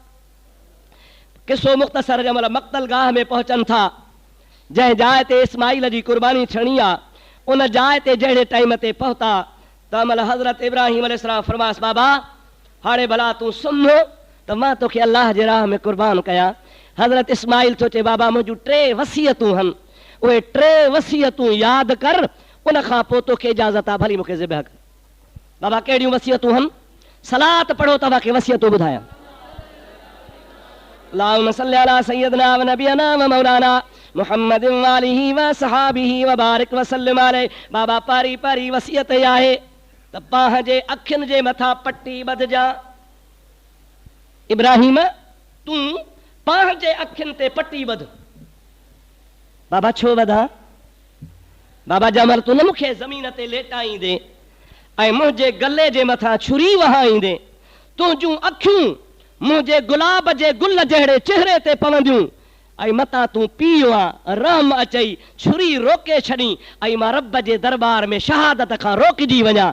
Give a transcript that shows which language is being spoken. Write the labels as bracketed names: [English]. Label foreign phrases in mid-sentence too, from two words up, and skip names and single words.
[Sindhi] किसो मुख़्तसर जंहिं महिल मक़तल गाह में पहुचनि था, जंहिं जाइ ते इस्माइल जी कुर्बानी थियणी आहे, उन जाइ ते जहिड़े टाइम ते पहुता त महिल हज़रत इब्राहिम अलैहिस्सलाम फरमायसि, बाबा हाणे भला तूं सुम्हो त मां तोखे अल्लाह जे राह में कुर्बान कयां। हज़रत इस्माइल थो चे बाबा मुंहिंजूं 3 वसियतूं आहिनि, उहे 3 वसियतूं यादि कर, उन खां पोइ तोखे इजाज़त आहे भली मूंखे ज़िबह कर। बाबा कहिड़ियूं वसियतूं आहिनि? सलात पढ़ो तव्हांखे वसियतूं ॿुधायां। [Arabic] اللهم صل على سيدنا ونبينا ومولانا محمد وآله وصحابه وبارك وسلم عليه. [Sindhi] बाबा पारी पारी वसियत आहे त पाह जे अखियुनि जे मथां पट्टी ॿधजा। इब्राहिम तूं पाह जे अखियुनि ते पट्टी ॿध। बाबा छो ॿधा? बाबा जमल तूं न मूंखे ज़मीन ते लेटाईंदे ऐं मुंहिंजे गले जे मथां छुरी वहाईंदे, तुंहिंजूं अखियूं मुंहिंजे गुलाब जे गुल जहिड़े चेहरे ते पवंदियूं ऐं मतां तूं पीउ आहे, रहम अचई, छुरी रोके छॾी ऐं मां रब जे दरबार में शहादत खां रोकिजी वञा।